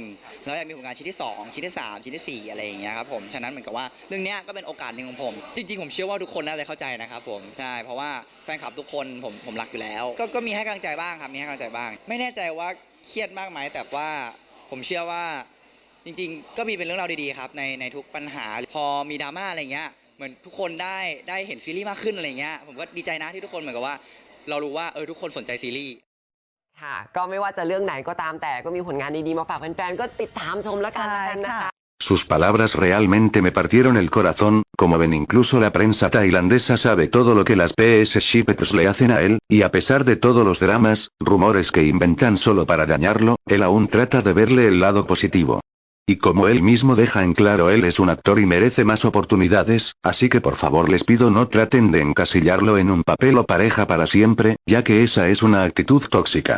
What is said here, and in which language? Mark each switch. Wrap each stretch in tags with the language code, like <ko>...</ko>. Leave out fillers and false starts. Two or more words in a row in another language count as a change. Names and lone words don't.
<th>1 เราอยากมีผลงานชิ้นที่2ชิ้นที่3ชิ้นที่4อะไรอย่างเงี้ยครับผมฉะนั้นเหมือนกับว่าเรื่องนี้ก็เป็นโอกาสหนึ่งของผมจริงๆผมเชื่อว่าทุกคนน่าจะเข้าใจนะครับผมใช่เพราะว่าแฟนคลับทุกคนผมรักอยู่แล้วก็มีให้กำลังใจบ้างครับมีให้กำลังใจบ้างไม่แน่ใจว่าเครียดมากไหมแต่ว่าผมเชื่อว่าจริงๆก็มีเป็นเรื่องราวดีๆครับในทุกปัญหาพอมีดราม่าอะไรเงี้ยเหมือนทุกคนได้เห็นซีรีส์มากขึ้นอะไรเงี้ยผมก็ดีใจนะที่ทุกคนเหมือนกับว่าเรารู้ว่าทุกคนสนใจซีรีส์ ค่ะก็ไม่ว่าจะเรื่องไหนก็ตามแต่ก็มีผลงานดีๆมาฝากแฟนๆก็ติดตามชมแล้วกันนะคะ</th> <es>Sus palabras realmente me partieron el corazón, como ven incluso la prensa tailandesa sabe todo lo que las PS Shippers le hacen a él, y a pesar de todos los dramas, rumores que inventan solo para dañarlo, él aún trata de verle el lado positivo. Y como él mismo deja en claro, él es un actor y merece más oportunidades, así que por favor les pido no traten de encasillarlo en un papel o pareja para siempre, ya que esa es una actitud tóxica.</es>